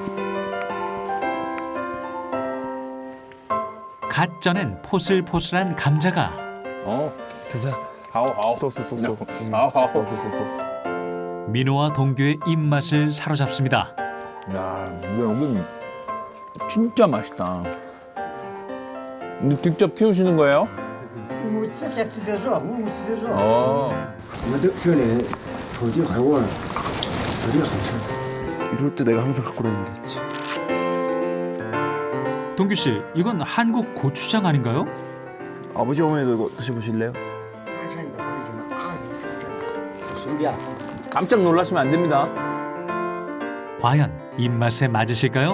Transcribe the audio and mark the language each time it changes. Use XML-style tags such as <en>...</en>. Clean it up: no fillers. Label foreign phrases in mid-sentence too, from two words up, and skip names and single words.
<ko>갓 쪄낸 포슬포슬한 감자가 드자. 아우. 소스. 소스. 민호와 동규의 입맛을 사로잡습니다. 야, 여기 진짜 맛있다. 근데 직접 키우시는 거예요?</ko> <zh>我自己自己做，我自己做。</zh> <ko>어.</ko> <zh>这里土地很旺，土地很深。</zh> <ko>이럴 때 내가 항상 갖고 다니는 데 있지. 동규 씨, 이건 한국 고추장 아닌가요? 아버지 어머니도 이거 드셔보실래요? 깜짝 놀라시면 안 됩니다. 과연 입맛에 맞으실까요?</ko>